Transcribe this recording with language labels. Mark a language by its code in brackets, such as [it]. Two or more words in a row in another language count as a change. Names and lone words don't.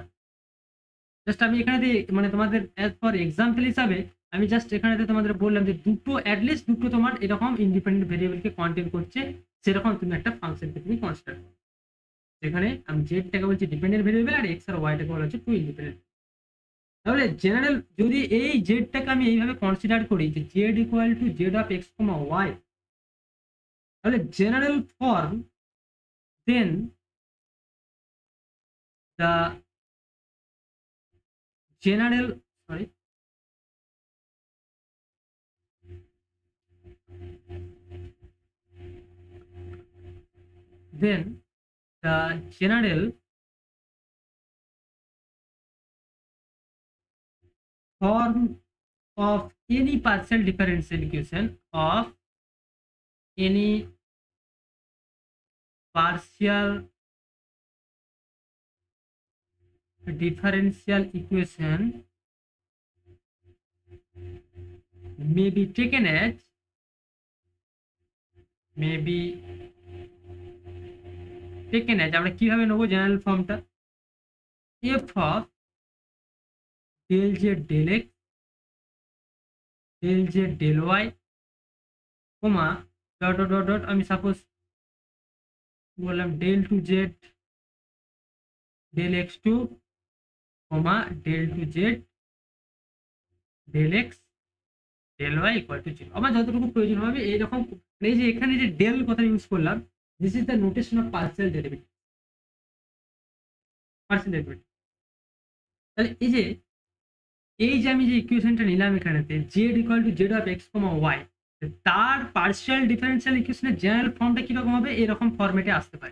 [bn] জাস্ট আমি এখানে মানে তোমাদের [en] as for example [bn] হিসাবে আমি জাস্ট এখানে তোমাদের বললাম যে দুটো অ্যাটলিস্ট দুটো তোমার এরকম [en] independent variableকে [bn] কন্টেন করছে, সেরকম তুমি একটা ফাংশনকে তুমি কনসিডার করো, যেখানে আমি জেডটাকে বলছি [en] dependent variable [bn] আর এক্স আর ওয়াইটাকে বলা হচ্ছে [en] two independent. [bn] তাহলে জেনারেল যদি এই জেডটাকে আমি এইভাবে কনসিডার করি যে [en] z equal to z of x comma y, [bn] তাহলে [en] general form then the general sorry then the general form of any partial differential equation of any partial differential equation may be taken as [bn] আমরা কিভাবে নেবো জেনারেল ফর্মটা, [en] f of del z del x del z del y comma dot dot dot dot [bn] আমি সাপোজ বললাম [en] del two z del x two comma del two z del x del y equal to 0. [bn] আমার যতটুকু প্রয়োজন হবে এইরকম। এই যে এখানে যে ডেল কথা ইউজ করলাম, [en] this is the notation of partial derivative. [bn] তাহলে এই যে আমি যে ইকুয়েশনটা নিলাম এখানেতে [en] z equal to z of x comma y, [bn] তার [en] partial differential equationের general formটা [bn] কিরকম হবে, এরকম ফরম্যাটে আসতে পারে।